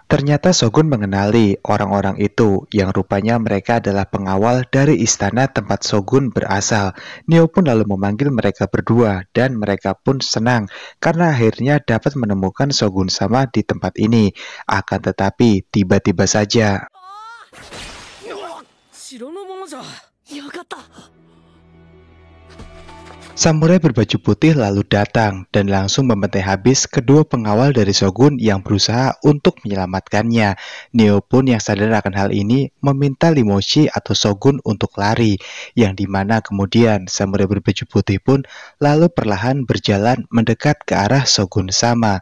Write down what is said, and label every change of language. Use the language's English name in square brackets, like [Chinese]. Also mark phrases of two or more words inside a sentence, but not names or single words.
[Indonesian] Ternyata Shogun mengenali orang-orang itu yang rupanya mereka adalah pengawal dari istana tempat Shogun berasal. Nio pun lalu memanggil mereka berdua dan mereka pun senang karena akhirnya dapat menemukan Shogun Sama di tempat ini. Akan tetapi tiba-tiba saja [Japanese] よかった。 [Indonesian] Samurai berbaju putih lalu datang dan langsung membantai habis kedua pengawal dari Shogun yang berusaha untuk menyelamatkannya. Neo pun yang sadar akan hal ini meminta Limoshi atau Shogun untuk lari, yang dimana kemudian samurai berbaju putih pun lalu perlahan berjalan mendekat ke arah Shogun Sama.